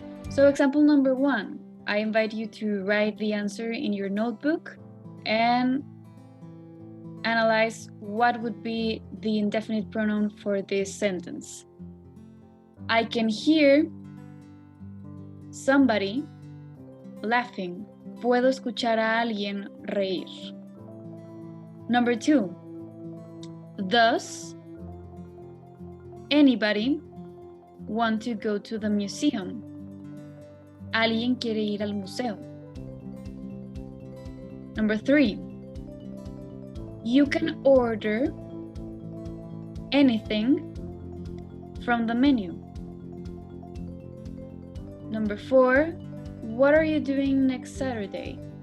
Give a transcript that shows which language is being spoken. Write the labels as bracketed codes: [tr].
[en] So example number 1, I invite you to write the answer in your notebook and analyze what would be the indefinite pronoun for this sentence. I can hear somebody laughing. [es] Puedo escuchar a alguien reír. [en] Number 2, does anybody want to go to the museum? [es] ¿Alguien quiere ir al museo? [en] Number 3, you can order anything from the menu. Number 4, what are you doing next Saturday?